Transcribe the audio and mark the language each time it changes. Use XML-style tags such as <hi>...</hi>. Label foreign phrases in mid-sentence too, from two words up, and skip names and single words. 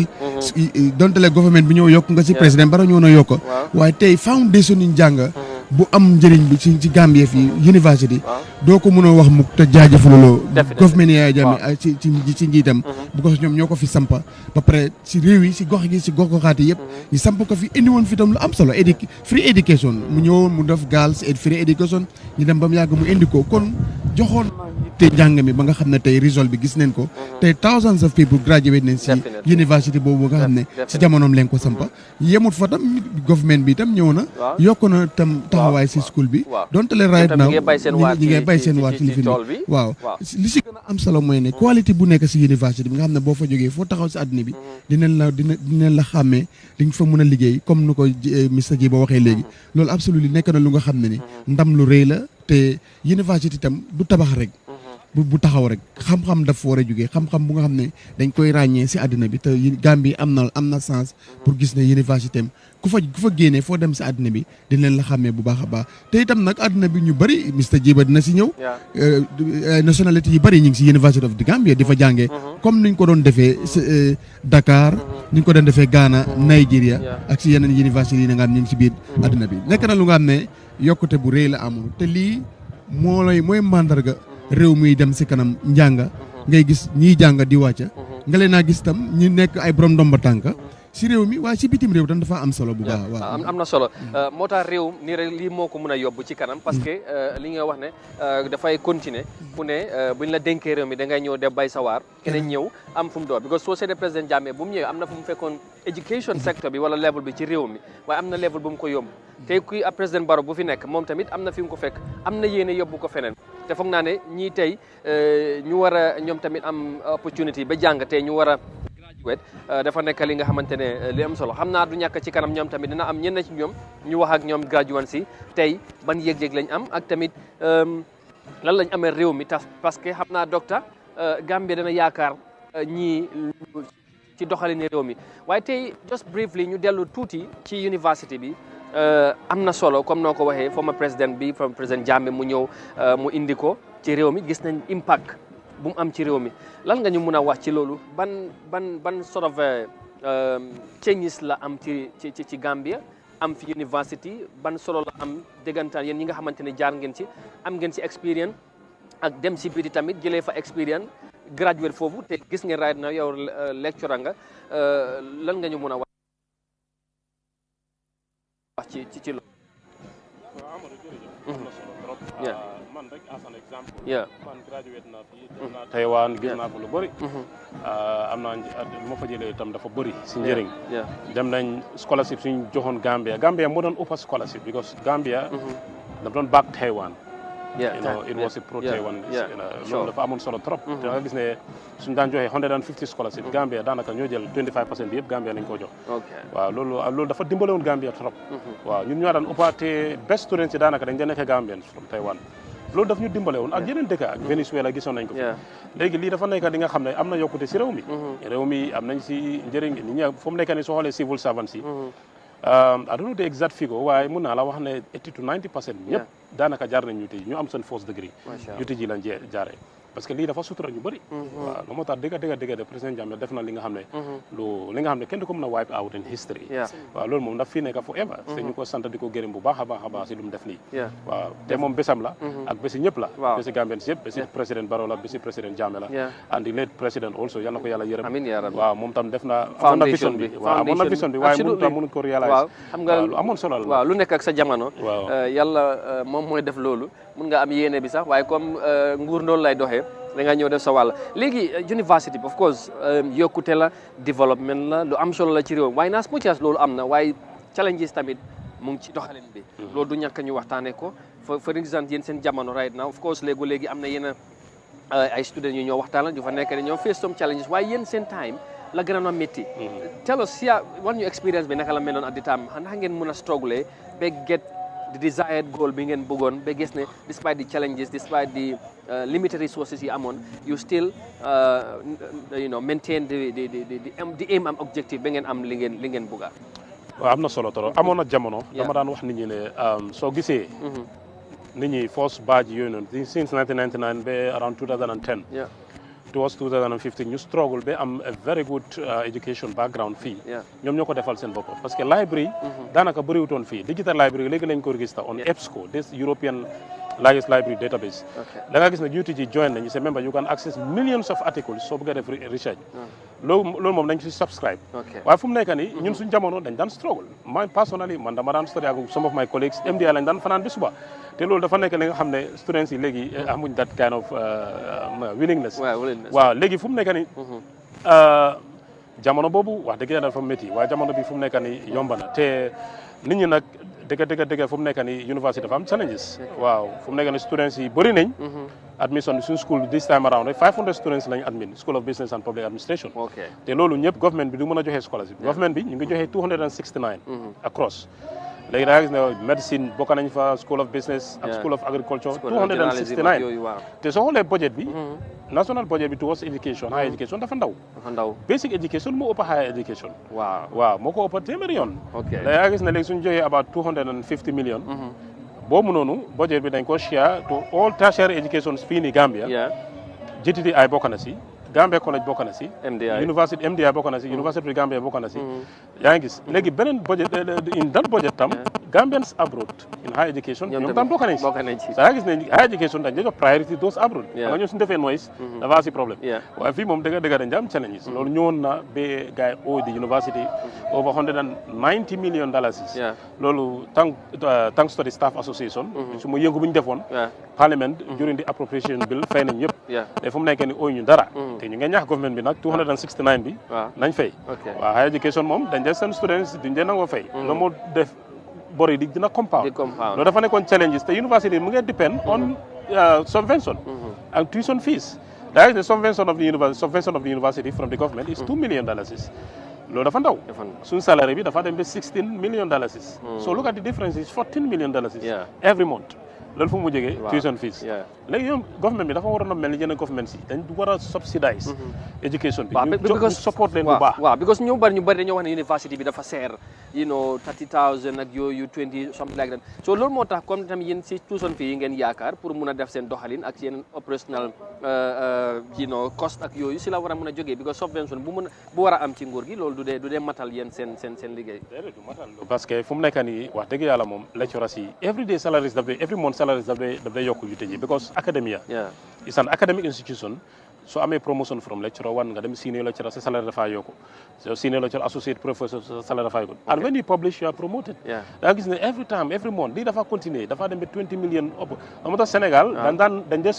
<wo>donte le government bi ñëw yokk nga si président bara ñëw na yokk waaye tey foundation yi njàng bu am njëriñ bi ci Gambie fii university doo ko mën a wax mu te jaajëfaluloo government Yaya Jammeh ci njiitam because ñoom ñoo ko fi sampa ba pare si réew yi si gox gi si gox-goxaat yi yëpp ñu samp ko fi indi woon fi tam lu am solo</wo> <en>free education</en> <wo>mu ñëwoon mu def</wo> <en>girls free education</en> <wo>ñu dem ba mu yàgg mu indi ko kon joxoon te njàng mi ba nga xam ne tey result bi gis nañ ko tey</wo> <en>thousands of people</en> <wo>graduate nañ si university boobu nga xam ne si jamonoom leen ko sampa yemut fa tam government bi tam ñëw na yokk na tam taxawaay si school bi donte le</wo> <en>right now</en> <wo>ñi ngay bay seen waar ci li fi ne waaw li si gën a am solo mooy ne qualité bu nekk si university bi nga xam ne boo fa jógee foo taxaw si àddina bi dinañ la xàmmee di nga fa mën a liggéey comme nu ko Mr Ji ba waxee léegi loolu absolument nekk na lu nga xam ne ni ndam lu rëy la te university tam du tabax rek bu taxaw rek xam-xam dafa war a jógee xam-xam bu nga xam ne dañ koy ràññee si àddina bi te Gambie am na</wo> <fr>sens pour</fr> <wo>gis ne université am ku fa génnee foo dem si àddina bi dinañ la xàmmee bu baax a baax te itam nag àddina bi ñu bëri Mr Jiba dina si ñëw nationalité yi bëri ñu ngi si University of the Gambia di fa jàngee comme niñ ko doon defee Dakar niñ ko doon defee Ghana Nigeria ak si yeneen université yi nga xam ñu ngi si biir àddina bi nekk na lu nga xam ne yokkute bu rëy la amul te lii mooy mandarga réew muy dem si kanam njàng ngay gis ñiy jàng di wàcca nga leen naa gis tam ñu nekk ay borom ndomba tànk si réew mi waaye si bitim réew tam dafa am solo bu baax waaw am na solo moo tax réew nii rek lii moo ko mën a yóbbu ci kanam</wo> <fr>parce que</fr> <wo>li nga wax ne dafay continuer fu ne buñ la dénkee réew mi da ngay ñëw def bay sawaar keneen ñëw am fu mu door because soo seetee président Jammeh bu mu ñëwee am na fu mu fekkoon</wo> <en>education sector</en> <wo>bi wala level bi ci réew mi waaye am na level bu mu ko yóbbu tey kuy président Barrow bu fi nekk moom tamit am na fi mu ko fekk am na yéene yóbbu ko feneen te foog naa ne ñii tey ñu war a ñoom tamit am opportunity ba jàng tey ñu war a graduate dafa nekk li nga xamante ne li am solo xam naa du ñàkk ci kanam ñoom tamit dina am ñenn ci ñoom ñu wax ak ñoom graduate si tey ban yëg-yëg lañ am ak tamit lan lañ amee réew mi tax</wo> <fr>parce que</fr> <wo>xam naa docteur Gambie dana yaakaar ñii ci doxalin réew mi waaye tey</wo> <en>just briefly</en> <wo>ñu dellu tuuti ci université bi am na solo comme noo ko waxee</wo> <en>former président</en> <wo>bi</wo> <en>former président</en> <wo>Jammeh mu ñëw mu indi ko ci réew mi gis nañ impact bu mu am ci réew mi lan nga ñu mun a wax ci loolu ban</wo> <en>sort of</en> <wo>changes la am ci Gambia am fi university ban solo la am déggantaan yéen ñi nga xamante ne jaar ngeen ci am ngeen ci expérience ak dem si biti tamit jëlee fa expérience graduate foofu te gis ngeen</wo> <en>right now</en> <wo>yow lecturer nga lan nga ñu mun a wax ci loolu. waaw Amadou jërëjëf. am na solo trop. man rek</wo> <en>as an example.</en> <wo>man graduate na fii dem naa Taiwan gis naa ko lu bëri. am naa lu ma fa jëlee itam dafa bëri si njëriñ. dem nañ scholarship suñ joxoon Gambia moo doon ëpp scholarship because Gambia dafa doon back Taiwan.</wo> <en>It was a pro Taiwan.</en> <wo>loolu dafa amoon solo trop. te nga gis ne suñ daan joxe 150 scholarship Gambia daanaka ñoo jël 25% bi yëpp Gambia lañ ko jox. waaw loolu dafa dimbale woon Gambia trop. waaw ñun ñoo daan ëppaate</wo> <en>best students</en> <wo>yi daanaka dañ daan nekk</wo> <en>Gambians from Taiwan.</en> <wo>loolu daf ñu dimbale woon ak yeneen dëkk ak Venezuela gisoon nañ ko fi. léegi lii dafa nekk di nga xam ne am na yokkute si réew mi. réew mi am nañ si njëriñ nit ñi fu mu nekk nii soo xoolee</wo> <en>civil servants</en> <wo>yi.</wo> <en>I don't know the exact figure</en> <wo>waaye mun naa la wax ne 80 to 90% ñëpp daanaka jaar nañ UTG ñu am seen</wo> <en>first degree.</en> <wo>UTG lañ jaaree</wo> <fr>parce que</fr> <wo>lii dafa sutura ñu bëri. waaw lu moo tax dëgg de président Jammeh def na li nga xam ne. li nga xam ne kenn du ko mën a</wo> <en>wipe out in history.</en> <wo>waaw loolu moom daf fii nekk forever. te ñu ko sant di ko gërëm bu baax a baax si lu mu def nii. waaw te moom bésam la. ak bési ñëpp la. bési Gambians yëpp bési président Barrow la bési président Jammeh la.</wo> <en>and the late président also</en> <wo>yal na ko yàlla yërëm.</wo> <ar>amiin yaa rabbi</ar> <wo>waaw moom tam def na. amoon na vision bi waaye mënut ko réaliser. waaw xam nga lu amoon solo la. waaw lu nekk ak sa jamono. waaw yàlla moom mooy def loolu mun nga am yéene bi sax waaye comme nguur noonu lay doxee da nga ñëw def sa wàll léegi university bi</wo> <en>of course</en> <wo>yokkute la development la lu am solo la ci réew waaye</wo> <en>as much as</en> <wo>loolu am na waaye challenges tamit mu ngi ci doxalin bi loolu du ñàkk ñu waxtaanee ko for exemple yéen seen jamono</wo> <en>right now of course</en> <wo>léegi am na yenn ay students yu ñoo waxtaan yu fa nekk ne ñoo</wo> <en>face some challenges</en> <wo>waaye yéen seen time la gën a métti</wo> <en>tell us</en> <wo>wan ñu experience bi naka la meloon</wo> <en>at the time</en> <wo>ndax ngeen mën a struggle ba</wo> <en>get the desired goal</en> <wo>bi ngeen bëggoon ba gis ne</wo> <en>despite the challenges despite the limited resources</en> <wo>yi amoon</wo> <en>you still maintain the aim and objective</en> <wo>ba ngeen am li ngeen bëgga waaw am na solo trop amoon na jamono dama daan wax nit ñi ne soo gisee nit ñi</wo> <en>first batch</en> <wo>yooyu noonu since 1999 ba</wo> <en>around 2010 towards 2015</en> <wo>ñu struggle ba am a</wo> <en>very good education background</en> <wo>fii ñoom ñoo ko defal seen bopp</wo> <fr>parce que</fr> <wo>library daanaka bëriwutoon fii</wo> <en>digital library</en> <wo>léegi lañ ko</wo> <en>register on EBSCO this European largest library database</en> <wo>da nga gis ne UTG join nañu c'est member</wo> <en>you can access millions of articles</en> <wo>soo bëggee def research loolu moom dañ ci subscribe waaye fu mu nekk nii ñun suñ jamono dañ daan struggle man personally man dama daan study ak</wo> <en>some of my colleagues</en> <wo>MDI lañ daan fanaan bi suba te loolu dafa nekk li nga xam ne students yi léegi amuñ</wo> <en>that kind of willingness</en> <wo>waaw léegi fu mu nekk nii jamono boobu wax dëgg yàlla dafa métti waaye jamono bi fu mu nekk nii yomb na te nit ñi nag dëgg fu mu nekk nii university dafa am challenges waaw fu mu nekk nii students yi bëri nañ admission bi suñu school</wo> <en>this time around</en> <wo>rek 500 students lañ admin School of Business and Public Administration te loolu ñëpp government bi du mën a joxe scholarship government bi ñu ngi joxe 269 across léegi da nga gis ne médecine bokk nañ fa School of Business ak School of Agriculture 269 te soo xoolee budget bi</wo> <en>national budget</en> <wo>bi towards education</wo> <en>higher education</en> <wo>dafa ndaw</wo> <en>basic education</en> <wo>moo ëpp</wo> <en>higher education</en> <wo>waaw moo ko ëpp téeméeri yoon da nga gis ne léegi suñu joxee</wo> <en>about 250 million</en> <wo>boobu noonu budget bi dañ ko</wo> <en>share to all tertiary education</en> <wo>fii ni Gambia GTTI bokk na si Gambia College bokk na si University MDI bokk na si University Gambia bokk na si yaa ngi gis léegi beneen budget</wo> <en>in that budget</en> <wo>tam</wo> <en>Gambians abroad in higher education</en> <wo>ñoom tam bokk nañ si yaa gis ne</wo> <en>higher education</en> <wo>dañ jox priority</wo> <en>those abroad</en> <wo>nga ñoom suñu defee noise dafa si problème waaye fii moom dëgg dañ am challenges loolu ñëwoon na ba gars yi oo di university</wo> <en>over $190 million</en> <wo>loolu</wo> <en>thanks to the staff association</en> <wo>su ma yëngu bu ñu defoon parliament</wo> <en>during the appropriation bill</en> <wo>fay nañ yëpp te fu mu nekk ni ooy ñu dara te ñu ngi ñaax government bi nag 269 bi nañ fay waaw</wo> <en>higher education</en> <wo>moom dañ dee seen students duñ dee nangoo fay loolu moo def bor yi di dina compound loolu dafa nekkoon challenges te university mu ngi</wo> <en>depend on subvention</en> <wo>ak</wo> <en>tuition fees that is the subvention of the university from the government is $2 million</en> <wo>loolu dafa ndaw suñ salary bi dafa dem ba $16 million</wo> <en>so look at the difference is $14 million every month</en> <wo>loolu fu mu jógee</wo> <en>tuition fees</en> <wo>léegi ñoom government bi dafa waroon a mel ni yeneen government si dañ war a</wo> <en>subsidize education</en> <wo>bi ñu support leen bu baax waaw because ñu bari dañoo wax ne university bi dafa seer 30,000 ak yooyu 20</wo> <en>something like that</en> <wo>so loolu moo tax comme tamit yéen si</wo> <en>tuition fee</en> <wo>yi ngeen yaakaar pour mun a def seen doxalin ak seen</wo> <en>operational cost</en> <wo>ak yooyu si la war a mën a jógee because subvention bu war a am ci nguur gi loolu du dee matal yéen seen liggéey du matal</wo> <fr>parce que</fr> <wo>fu mu nekk nii wax dëgg yàlla moom lecturers yi</wo> <en>every month salaries</en> <wo>daf day yokk UTG</wo> <en>because academia is an academic institution</en> <wo>soo amee</wo> <en>promotion from lecturer 1</en> <wo>nga dem</wo> <en>senior lecturer</en> <wo>sa salaire dafaa yokku so</wo> <en>senior lecturer associate professor</en> <wo>sa salaire dafaa yokku</wo> <en>and when you publish you are promoted</en> <wo>da gis ne</wo> <en>every month</en> <wo>lii dafa continuer dafa dem ba 20 million ëpp moo tax Sénégal dañ just</wo>